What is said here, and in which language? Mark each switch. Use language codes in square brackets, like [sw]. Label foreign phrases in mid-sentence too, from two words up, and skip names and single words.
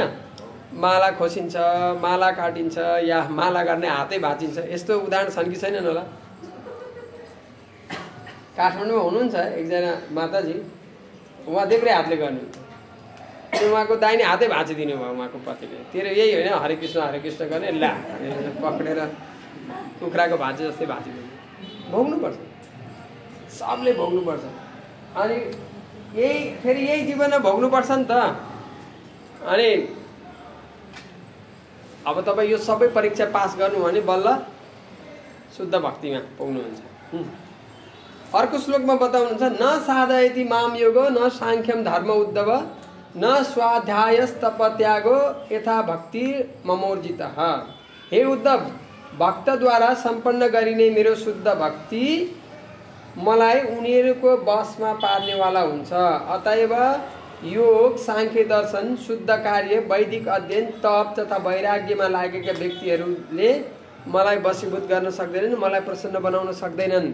[ne] माला खोसिन्छ, माला काटिन्छ, या माला गर्ने हातै भाँचिन्छ। यस्तो उदाहरण छन् कि छैनन् होला? काठमाडौँमा हुनुहुन्छ एकजना माताजी, उहाँ देब्रे हातले गर्नुहुन्छ, उहाँको दाहिने हातै भाँचिदिनु भयो उहाँको पतिले। तेरो यही होइन हरे कृष्ण गर्ने, ला पक्रेर कुखुराको भाँचे जस्तै भाँचिदिनु। भोग्नुपर्छ। सबले भोग्नुपर्छ। अनि यही जीवनमा भोग्नुपर्छ नि त। अनि अब तपाईँ यो सबै परीक्षा पास गर्नु भने बल्ल शुद्ध भक्तिमा पुग्नुहुन्छ। अर्को श्लोकमा बताउनुहुन्छ [sa] न साधयति माम योगो न सांख्यम धर्म उद्धव न स्वाध्यायस्तपत्यागो यथा भक्ति ममोर्जितः। [ne] हे उद्धव, भक्तद्वारा सम्पन्न गरिने मेरो शुद्ध भक्ति मलाई उनीहरूको बसमा पार्नेवाला हुन्छ। अतएव योग, सांख्य दर्शन, शुद्ध कार्य, वैदिक अध्ययन, तप तथा वैराग्यमा लागेका व्यक्तिहरूले मलाई वशीभूत गर्न सक्दैनन्, मलाई प्रसन्न बनाउन सक्दैनन्।